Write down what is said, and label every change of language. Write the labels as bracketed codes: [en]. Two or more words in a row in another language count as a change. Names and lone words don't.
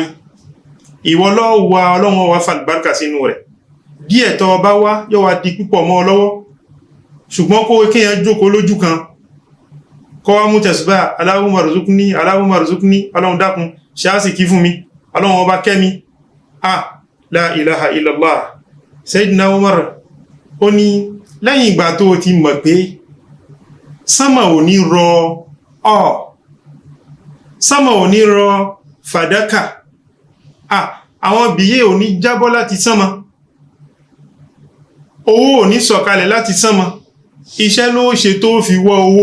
[yo] Ìwọ ló wá, Ọlọ́run wá fàlùbáríkà sínú rẹ̀. Díẹ̀ tó bá wá yóò wá di púpọ̀ mọ́ lọ́wọ́. Ṣùgbọ́n kó kéèyàn jókòó lójú kan kó wá mú tẹ̀sùbá [ar] Allahumma rzuqni, Allahumma rzuqni, [yo] Ọlọ́run dákun ṣe àsìkí fún mi, Ọlọ́run ọba kẹ́mi. [ar] La ilaha illallah. [yo] Sayyidina Umar ó ní lẹ́yìn ìgbà tó ti mọ̀ pé sánmà ò ní rọ sánmà ò ní rọ fàdákà, àwọn bìyẹ́ ò ní jábọ́ láti sánmà, owó ò ní sọ̀kalẹ̀ láti sánmà, iṣẹ́ ló ṣe tó fi wọ́ owó.